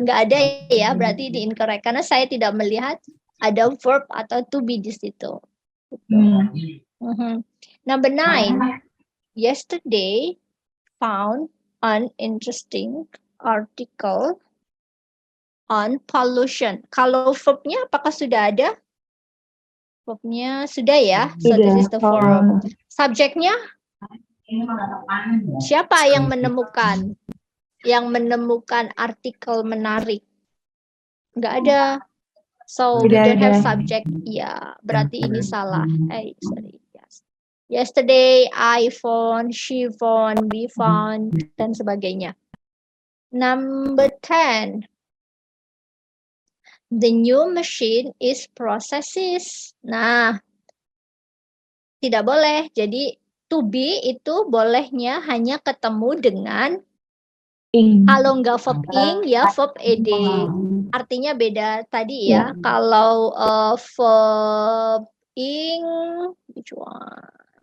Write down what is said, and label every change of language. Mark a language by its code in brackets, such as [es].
[id] Nggak ada ya, berarti ini incorrect. Karena saya tidak melihat ada verb atau to be di situ. [en] Number 9. Yesterday found an interesting article on pollution. [id] Kalau verbnya apakah sudah ada? Verbnya sudah ya. [en] So this is the verb. [id] Subjeknya siapa yang menemukan? Yang menemukan artikel menarik? Nggak ada. [en] So we don't have subject. [id] Ya, berarti ini salah. [en] Sorry. Yes. Yesterday, I found, she found, we found, [id] dan sebagainya. [en] Number 10. The new machine is processes. [id] Nah, tidak boleh. Jadi, to be itu bolehnya hanya ketemu dengan kalau nggak verb ing, ya verb ed. Artinya beda tadi ya. Kalau verb ing, [en] which one?